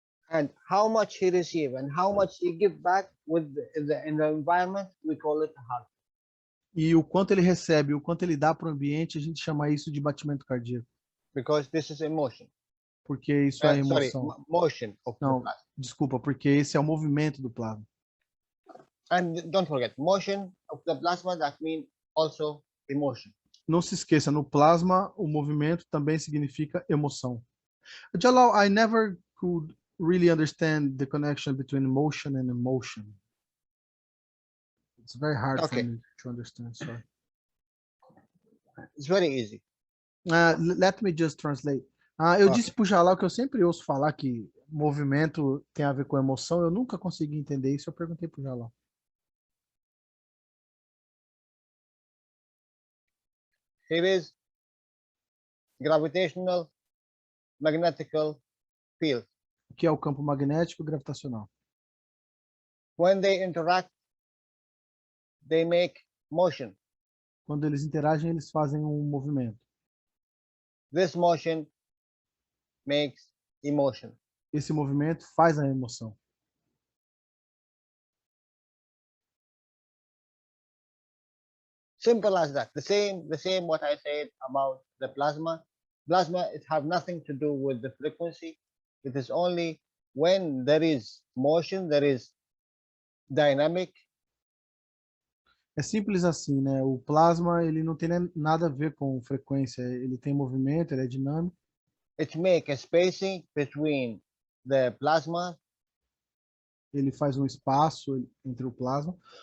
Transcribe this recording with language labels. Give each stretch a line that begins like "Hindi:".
English: And how much he receive and how much he give back in the environment, we call it heart.
Portuguese: E o quanto ele recebe, o quanto ele dá para o ambiente, a gente chama isso de batimento cardíaco.
English: Because this is emotion.
Portuguese: Porque isso é
English: Sorry,
Portuguese: emoção.
English: motion of the
Portuguese: Não,
English: plasma.
Portuguese: desculpa, porque esse é o movimento do plasma.
English: And don't forget, motion of the plasma, that means also emotion.
Portuguese: Não se esqueça, no plasma, o movimento também significa emoção.
English: Jalal, I never could really understand the connection between motion and emotion. It's very hard for me to understand, sorry. It's very easy. Let me just translate.
Portuguese: Eu disse para o Jalal que eu sempre ouço falar que movimento tem a ver com emoção. Eu nunca consegui entender isso. Eu perguntei para o Jalal.
English: Here is gravitational magnetical field.
Portuguese: O que é o campo magnético e gravitacional?
English: When they interact, they make motion.
Portuguese: Quando eles interagem, eles fazem um movimento.
English: This motion makes emotion.
Portuguese: Esse movimento faz a emoção.
English: Simple as that. The same what I said about the plasma. Plasma, it have nothing to do with the frequency. It is only when there is motion, there is dynamic.
Portuguese: É simples assim, né? O plasma, ele não tem nada a ver com frequência. Ele tem movimento, ele é dinâmico.
English: It make a spacing between the plasma.
Portuguese: Ele faz um espaço entre o plasma.